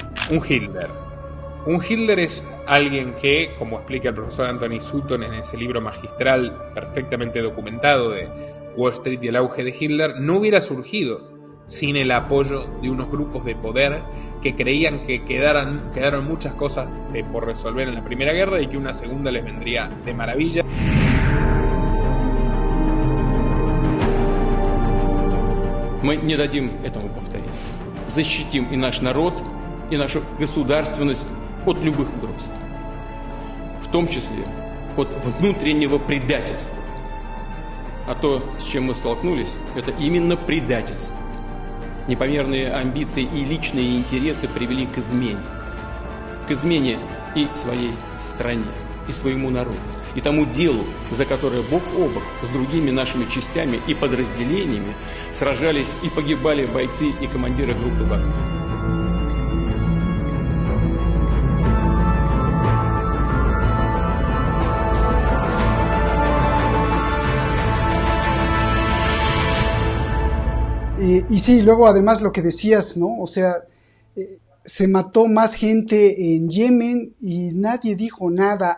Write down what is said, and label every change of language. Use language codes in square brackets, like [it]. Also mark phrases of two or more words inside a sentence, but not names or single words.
[es] Un Hitler es alguien que, como explica el profesor Anthony Sutton en ese libro magistral perfectamente documentado de Wall Street y el auge de Hitler, no hubiera surgido sin el apoyo de unos grupos de poder que creían que quedaron muchas cosas por resolver en la Primera Guerra y que una segunda les vendría de maravilla. [ru] Мы не дадим этому повториться. Защитим и наш народ, и нашу государственность от любых угроз. В том числе от внутреннего предательства. А то, с чем мы столкнулись, это именно предательство. Непомерные амбиции и личные интересы привели к измене. К измене и своей стране, и своему народу, и тому делу, за которое бок о бок с другими нашими частями и подразделениями сражались и погибали бойцы и командиры группы «Вагнер». [es] Y sí, luego además lo que decías, ¿no? O sea, se mató más gente en Yemen y nadie dijo nada.